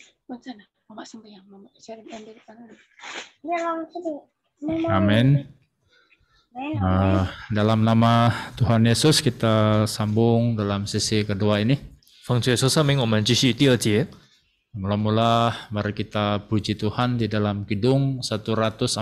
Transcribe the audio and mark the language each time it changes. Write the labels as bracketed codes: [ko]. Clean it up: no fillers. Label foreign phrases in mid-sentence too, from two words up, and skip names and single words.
[id] Amin. Dalam nama Tuhan Yesus kita sambung dalam sesi kedua ini. [zh] 奉主耶稣圣名，我们继续第二节。 [id] Mula-mula mari kita puji Tuhan di dalam Kidung 149.